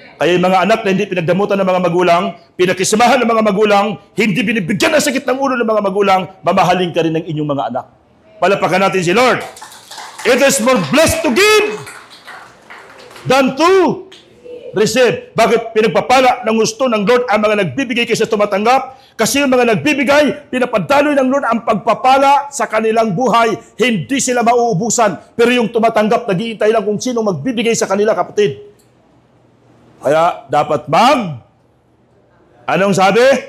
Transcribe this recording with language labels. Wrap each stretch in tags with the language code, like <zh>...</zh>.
<tl>Kaya yung mga anak na hindi pinagdamutan ng mga magulang, pinakisamahan ng mga magulang, hindi binibigyan ng sakit ng ulo ng mga magulang, mamahalin ka rin ng inyong mga anak. Palapakan natin si Lord.</tl> <en>It is more blessed to give than to receive.</en> <tl>Bakit pinagpapala ng gusto ng Lord ang mga nagbibigay kaysa tumatanggap? Kasi yung mga nagbibigay, pinapadaloy ng Lord ang pagpapala sa kanilang buhay. Hindi sila mauubusan. Pero yung tumatanggap, nag-iintay lang kung sino magbibigay sa kanila, kapatid. Kaya dapat anong sabi?</tl>